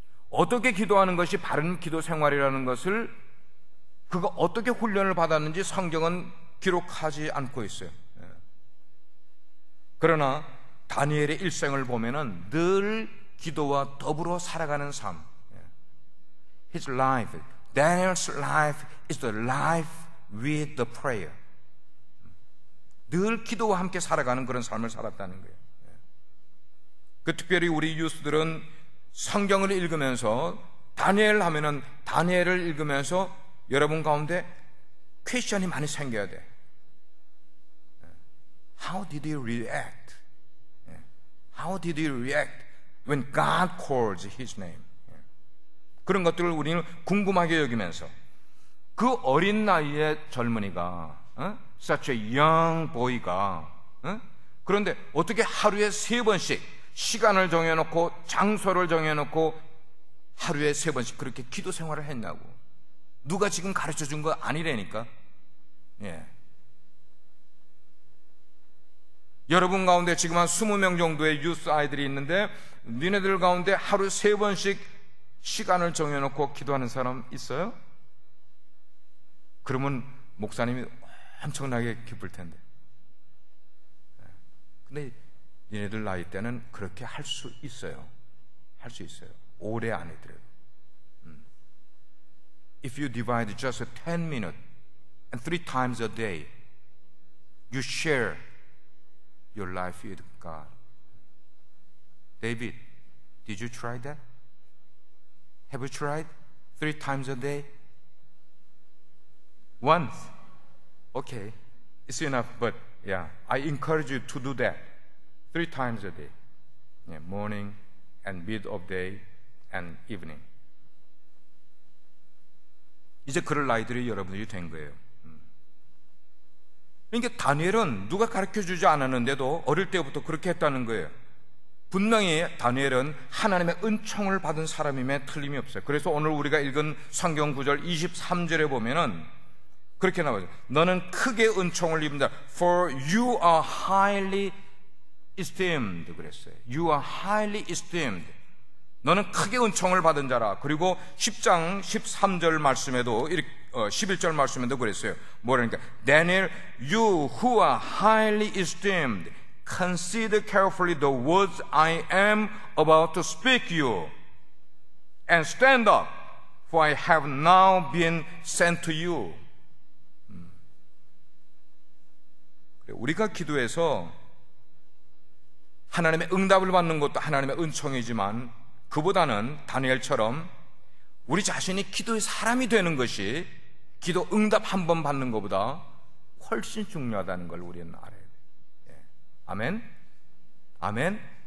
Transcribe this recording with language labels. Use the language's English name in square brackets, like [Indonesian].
[Korean] 어떻게 기도하는 것이 바른 기도 생활이라는 것을, 그가 어떻게 훈련을 받았는지 성경은 기록하지 않고 있어요. 그러나 다니엘의 일생을 보면은 늘 기도와 더불어 살아가는 삶. [English] His life, Daniel's life is the life with the prayer. [Korean] 늘 기도와 함께 살아가는 그런 삶을 살았다는 거예요. 그 특별히 우리 유스들은 성경을 읽으면서 다니엘 하면은 다니엘을 읽으면서 여러분 가운데 퀘스천이 많이 생겨야 돼. [English] How did he react? How did he react when God calls his name? [Korean] 그런 것들을 우리는 궁금하게 여기면서 그 어린 나이의 젊은이가, [English] such a young boy [Korean] 가, 그런데 어떻게 하루에 3번씩 시간을 정해놓고 장소를 정해놓고 하루에 3번씩 그렇게 기도 생활을 했냐고. 누가 지금 가르쳐 준 거 아니라니까. 예. 여러분 가운데 지금 한 20명 정도의 유스 아이들이 있는데, 니네들 가운데 하루 3번씩 시간을 정해놓고 기도하는 사람 있어요? 그러면 목사님이 엄청나게 기쁠 텐데. 근데 얘네들 나이 때는 그렇게 할 수 있어요. 할 수 있어요. 오래 안 해더라도. [English] If you divide just 10 minutes and 3 times a day, you share your life with God. David, did you try that? Have you tried 3 times a day? Once. Okay, it's enough, but yeah, I encourage you to do that 3 times a day. Yeah, morning and mid of day and evening. [Korean] 이제 그럴 나이들이 여러분들이 된 거예요. 그러니까 다니엘은 누가 가르쳐주지 않았는데도 어릴 때부터 그렇게 했다는 거예요. 분명히 다니엘은 하나님의 은총을 받은 사람임에 틀림이 없어요. 그래서 오늘 우리가 읽은 성경 구절 23절에 보면은 그렇게 나와요. 너는 크게 은총을 입는다. [English] For you are highly esteemed. [Korean] 그랬어요. [English] You are highly esteemed. [Korean] 너는 크게 은총을 받은 자라. 그리고 10장 13절 말씀에도 11절 말씀에도 그랬어요. 뭐라니까? [English] Daniel, you who are highly esteemed, consider carefully the words I am about to speak you, and stand up, for I have now been sent to you. [Korean] 우리가 기도해서 하나님의 응답을 받는 것도 하나님의 은총이지만 그보다는 다니엘처럼 우리 자신이 기도의 사람이 되는 것이 기도 응답 한 번 받는 것보다 훨씬 중요하다는 걸 우리는 알아야 돼요. 예. 아멘? 아멘?